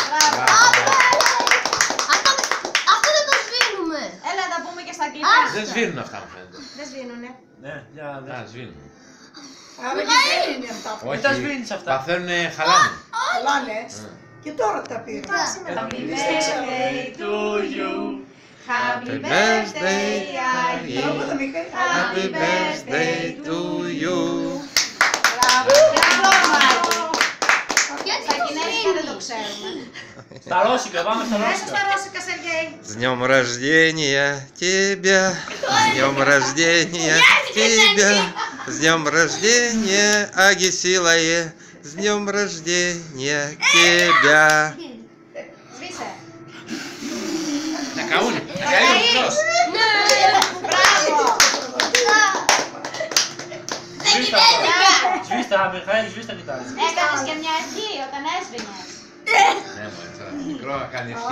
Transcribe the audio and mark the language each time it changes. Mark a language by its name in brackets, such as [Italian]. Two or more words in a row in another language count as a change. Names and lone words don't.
[Greek] Αυτό δεν το σβήνουμε. Έλα να τα πούμε και στα αγγλικά. Δεν σβήνουν αυτά μου φαίνεται. Δεν σβήνουνε. Ναι, για σβήνουν. Άρα και δεν είναι αυτά. Όχι τα σβήνεις αυτά. Παθαίνουνε χαλάνε. Χαλάνε. Και τώρα τα πήρα. [English] Happy birthday to you. Happy birthday, Άγιε. Happy birthday to you. [Greek] Στα κινέζικα δεν το ξέρουμε. Στα ρώσικα, πάμε στα Μέσα ρώσικα. στα ρώσικα, Σεργέη. [Russian] С днем рождения тебя, с днем рождения тебя, с днем рождения, Агисилае, с днем рождения тебя. [Greek] Σβήσε. Τα καούνι, τα καούνι μικρός. Μπράβο. Σβήστα, Μιχαήλ, σβήστα κοιτάξτε. Έκανες και μια ευχή όταν έσβηνες. Ναι, μωρέ, σαν μικρό να κάνει ευχή.